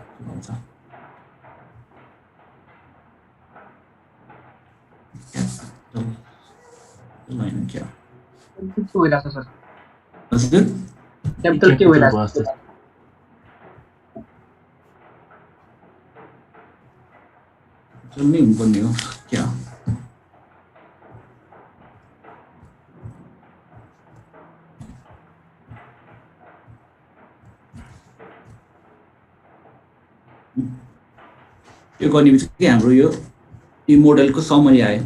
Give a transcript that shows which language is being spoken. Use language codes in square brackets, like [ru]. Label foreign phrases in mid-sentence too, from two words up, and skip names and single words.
[hi] Line क्या? [ne] के होला सर? हजुर? क्यापिटल के होला? [hi] चल नहीं ऊपर नहीं हो क्या? [ne] यो गर्ने बित्तिकै हाम्रो यो मोडलको समरी आयो।